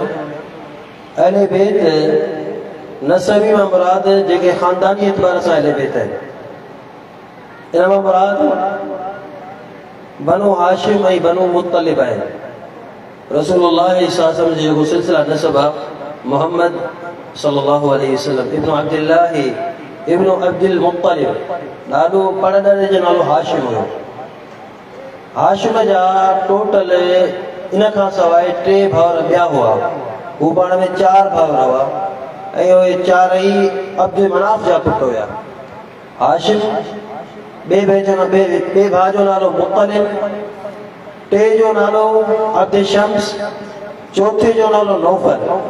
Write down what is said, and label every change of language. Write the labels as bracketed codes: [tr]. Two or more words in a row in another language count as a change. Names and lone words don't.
[sd] अहले बैत नसबी मां मुराद जेके ख़ानदानी एतबार सां अहले बैत आहिनि, इन मां मुराद बनु हाशिम ऐं बनु मुत्तलिब आहिनि। रसूलुल्लाह [ar] صلى الله عليه وسلم [sd] जो जेको सिलसिला नसब आहे, मोहम्मद [ar] صلى الله عليه وسلم [sd] इब्न अब्दुल्लाह इब्न अब्दुल मुत्तलिब, ॾाढो पढ़ंदड़ जो नालो हाशिम हुयो। हाशिम जा टोटल इन खां सवाइ 3 भाउर ॿिया हुआ, हू पाण में 4 भाउर हुआ ऐं उहे चारई अब्दुल मनाफ जा पुट हुया। हाशिम, ॿिए भाउ जो नालो मुत्तलिब, टे जो नालो अब्द शम्स, चौथे जो नालो नौफल।